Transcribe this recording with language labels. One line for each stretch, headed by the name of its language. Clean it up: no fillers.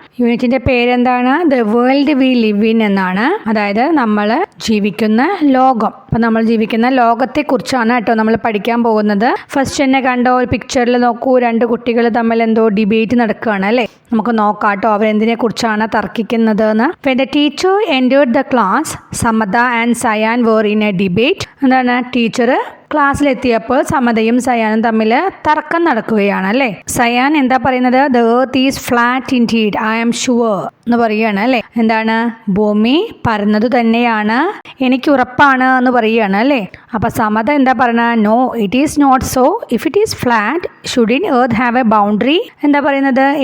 Malayalam: യൂണിറ്റിന്റെ പേരെന്താണ്? The world we live in എന്നാണ്. അതായത് നമ്മൾ ജീവിക്കുന്ന ലോകം. അപ്പം നമ്മൾ ജീവിക്കുന്ന ലോകത്തെ കുറിച്ചാണ് കേട്ടോ നമ്മൾ പഠിക്കാൻ പോകുന്നത്. ഫസ്റ്റ് തന്നെ കണ്ടോ, ഒരു പിക്ചറിൽ നോക്കൂ, രണ്ട് കുട്ടികൾ തമ്മിൽ എന്തോ ഡിബേറ്റ് നടക്കുകയാണ് അല്ലേ. നമുക്ക് നോക്കാം കേട്ടോ അവരെന്തിനെ കുറിച്ചാണ് തർക്കിക്കുന്നത് എന്ന്.
English: When the teacher entered the class, Samadha and Sayan were in a debate.
Malayalam: എന്താണ്? ടീച്ചർ ക്ലാസ്സിലെത്തിയപ്പോൾ സമതയും സയാനും തമ്മിൽ തർക്കം നടക്കുകയാണ് അല്ലേ. സയാൻ എന്താ പറയുന്നത്?
English: the earth is flat indeed, I am sure
Malayalam: എന്ന് പറയുകയാണ് അല്ലേ. എന്താണ്? ഭൂമി പരന്നതു തന്നെയാണ്, എനിക്ക് ഉറപ്പാണ് എന്ന് പറയുകയാണ് അല്ലേ. അപ്പൊ സമത എന്താ പറയുന്നത്?
English: No, it is not so. If it is flat, shouldn't earth have a boundary?
Malayalam: എന്താ പറയുന്നത്?